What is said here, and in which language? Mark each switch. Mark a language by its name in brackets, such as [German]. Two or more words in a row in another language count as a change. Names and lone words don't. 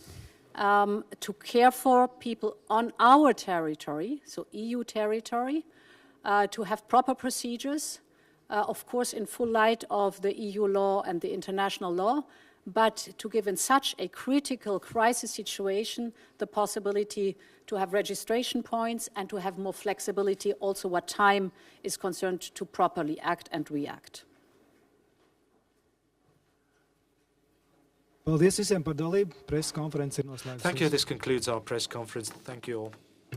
[English] to care for people on our territory, so EU territory, to have proper procedures, of course in full light of the EU law and the international law, but to give in such a critical crisis situation the possibility to have registration points and to have more flexibility also what time is concerned to properly act and react. [Latvian] Paldies visiem par dalību. Preses konference ir noslēgta. [English] Thank you. This concludes our press conference. Thank you all.